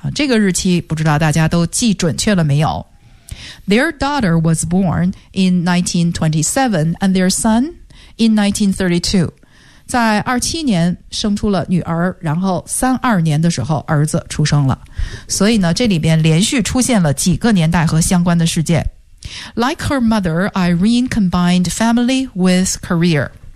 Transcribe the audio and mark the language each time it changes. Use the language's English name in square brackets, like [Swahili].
[Chinese] 这个日期不知道大家都记准确了没有。 [English] Their daughter was born in 1927 and their son in 1932. [Chinese] 在27年生出了女儿，然后32年的时候儿子出生了。所以呢这里边连续出现了几个年代和相关的事件。 [English] Like her mother, Irene combined family with career.